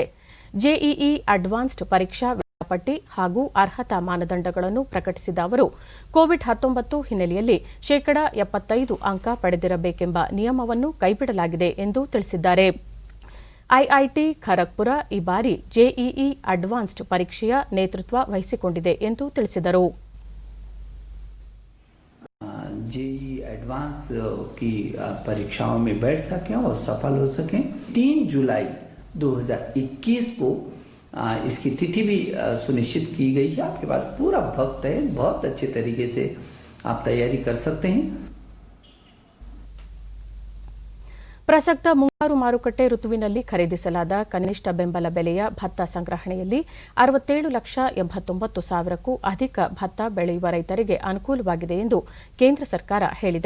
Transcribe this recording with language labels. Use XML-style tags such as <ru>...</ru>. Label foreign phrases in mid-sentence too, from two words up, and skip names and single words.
<kn>ಜೆಇಇ ಅಡ್ವಾನ್ಸ್ಡ್ ಪರೀಕ್ಷಾ ವೇಳಾಪಟ್ಟಿ ಹಾಗೂ ಅರ್ಹತಾ ಮಾನದಂಡಗಳನ್ನು ಪ್ರಕಟಿಸಿದ ಅವರು, ಕೋವಿಡ್-19 ಹಿನ್ನೆಲೆಯಲ್ಲಿ 75% ಅಂಕ ಪಡೆದಿರಬೇಕೆಂಬ ನಿಯಮವನ್ನು ಕೈಬಿಡಲಾಗಿದೆ ಎಂದು ತಿಳಿಸಿದ್ದಾರೆ. ಐಐಟಿ ಖರಗ್ಪುರ ಈ ಬಾರಿ ಜೆಇಇ ಅಡ್ವಾನ್ಸ್ಡ್ ಪರೀಕ್ಷೆಯ ನೇತೃತ್ವ ವಹಿಸಿಕೊಂಡಿದೆ ಎಂದು ತಿಳಿಸಿದರು.</kn> <hi>जेई एडवांस की परीक्षाओं में बैठ सकें और सफल हो सकें। 3 जुलाई 2021 को इसकी तिथि भी सुनिश्चित की गई है। आपके पास पूरा वक्त है, बहुत अच्छे तरीके से आप तैयारी कर सकते हैं।</hi> <kn>ಪ್ರಸಕ್ತ ಮುಂಗಾರು ಮಾರುಕಟ್ಟೆ ಋತುವಿನಲ್ಲಿ ಖರೀದಿಸಲಾದ ಕನಿಷ್ಠ ಬೆಂಬಲ ಬೆಲೆಯ ಭತ್ತ ಸಂಗ್ರಹಣೆಯಲ್ಲಿ 67,89,000ಕ್ಕೂ ಅಧಿಕ ಭತ್ತ ಬೆಳೆಯುವ ರೈತರಿಗೆ ಅನುಕೂಲವಾಗಿದೆ ಎಂದು ಕೇಂದ್ರ ಸರ್ಕಾರ ಹೇಳಿದೆ.</kn>